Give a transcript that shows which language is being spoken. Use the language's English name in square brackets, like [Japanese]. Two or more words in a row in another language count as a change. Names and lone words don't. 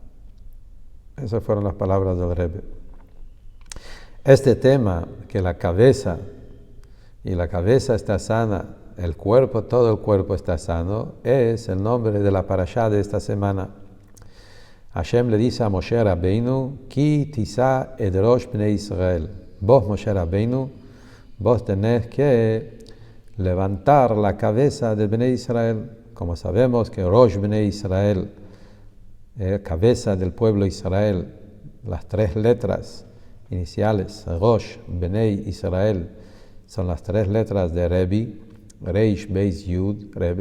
[Spanish] Esas fueron las palabras del Rebbe. Este tema, que la cabeza está sana, el cuerpo, todo el cuerpo está sano, es el nombre de la parashá de esta semana. Hashem le dice a Moshe Rabbeinu, [Hebrew] כי תשא את ראש בני ישראל. [Spanish] Vos, Moshe Rabbeinu, vos tenés que levantar la cabeza de [Hebrew] בני ישראל. [Spanish] Como sabemos que [Hebrew] ראש בני ישראל, [Spanish] cabeza del pueblo Israel, las tres letras iniciales, [Hebrew] ראש, בני, ישראל, [Spanish] son las tres letras de Rebbe, [Hebrew] ריש, בית, יוד, [Spanish] Rebbe.